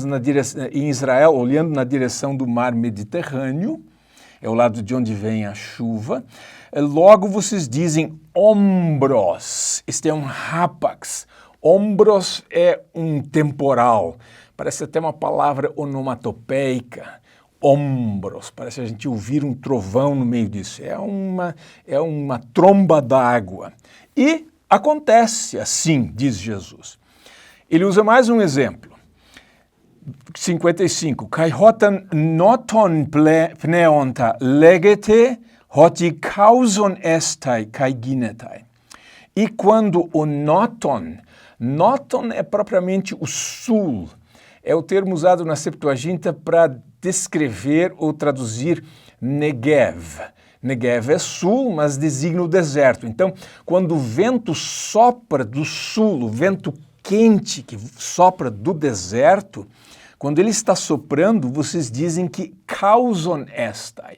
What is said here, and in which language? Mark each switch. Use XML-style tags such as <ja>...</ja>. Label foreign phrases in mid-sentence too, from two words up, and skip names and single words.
<pt>em Israel, olhando na direção do mar Mediterrâneo, é o lado de onde vem a chuva, logo vocês dizem ombros, este é um rápax, ombros é um temporal, parece até uma palavra onomatopeica, ombros, parece a gente ouvir um trovão no meio disso, é uma tromba d'água. E acontece assim, diz Jesus. Ele usa mais um exemplo. 55.</pt> <el>Καὶ ὅταν νότον πνέοντα λέγετε ὅτι καύσων ἔσται καὶ γίνεται.</el> <pt>E quando o noton é propriamente o sul, é o termo usado na Septuaginta para descrever ou traduzir Negev. Negev é sul, mas designa o deserto. Então, quando o vento sopra do sul, o vento quente que sopra do deserto, quando ele está soprando, vocês dizem que</pt> <el>καύσων ἔσται.</el>